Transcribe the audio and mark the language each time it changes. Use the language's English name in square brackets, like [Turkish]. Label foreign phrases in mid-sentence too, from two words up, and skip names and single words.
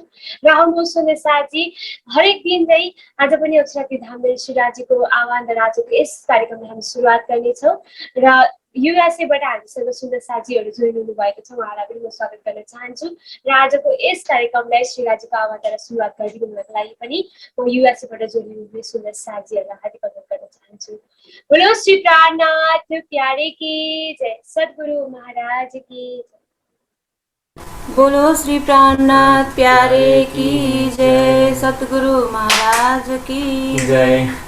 [Nepali] र आउनुहोस् सुन्दर साजी, हरेक दिन चाहिँ आज पनि अक्षरातीत धामधनी श्री राजीको आह्वान र आजको यस कार्यक्रमलाई हामी सुरुवात गर्नेछौँ र युएसएबाट हामीसँग सुन्दर साजीहरू जोइन हुनु भएको छ, उहाँलाई पनि म स्वागत गर्न चाहन्छु। र आजको यस कार्यक्रमलाई श्री राजीको आह्वानद्वारा सुरुवात गरिदिनुको लागि पनि म युएसएबाट जोइन हुने सुन्दर साजीहरूलाई हार्दिक स्वागत गर्न चाहन्छु। [Hindi] बोलो श्री प्राणनाथ प्यारे की जय। सद्गुरु महाराज की जय। बोलो श्री प्राणनाथ प्यारे की जय। सतगुरु महाराज की जय।